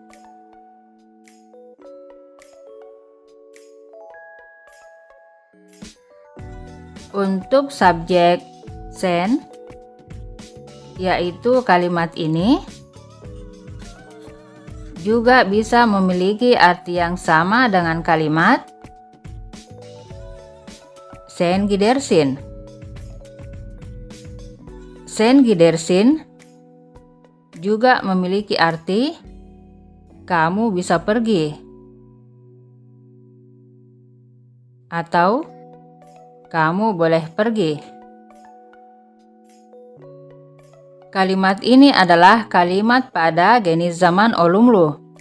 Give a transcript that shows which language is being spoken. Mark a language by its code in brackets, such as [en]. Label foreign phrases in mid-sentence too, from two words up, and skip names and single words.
[id] Untuk subjek sen, yaitu kalimat ini, juga bisa memiliki arti yang sama dengan kalimat [tr] sen gidersin. Sen gidersin [id] juga memiliki arti kamu bisa pergi atau kamu boleh pergi. Kalimat ini adalah kalimat pada jenis zaman olumlu.